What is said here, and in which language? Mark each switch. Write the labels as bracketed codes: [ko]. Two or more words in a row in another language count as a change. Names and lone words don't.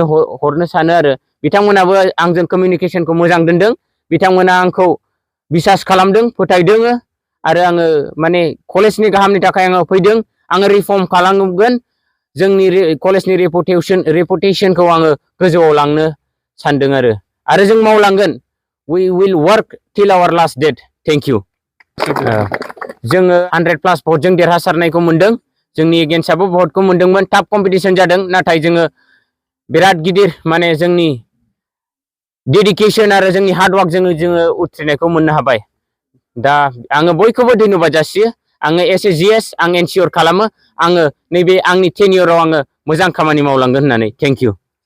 [brx] हरनो सानो आरो बिथांमोनाबो आंजों कमिउनिकेसनखौ मोजां दोनदों बिथांमोना आंखौ बिसास खालामदों फोथायदों आरो आङो माने कलेजनि गाहामनि थाखाय आङो फैदों आङो रिफर्म खालामगोन जोंनि कलेजनि रेपुटेसनखौ आङो गोजौआव लांनो सानदों आरो जों मावलांगोन [en] we will work till our last date thank you [brx] जोङो 100+ भटजों देरहासारनायखौ मोनदों जोंनि एगेन्स्टआबो भटखौ मोनदोंमोन [en] tough competition [brx] जादों नाथाय जोङो बिराद गिदिर माने जोंनि डेडिकेशन आरो जोंनि हार्डवर्क जोङो उथ्रिनायखौ मोननो हाबाय दा आङो बयखौबो धन्यबाद जासियो आङो SAGS आं एनसियर खालामो आङो नैबे आंनि टेनियराव आङो मोजां खामानि मावलांगोन होननानै [en] thank you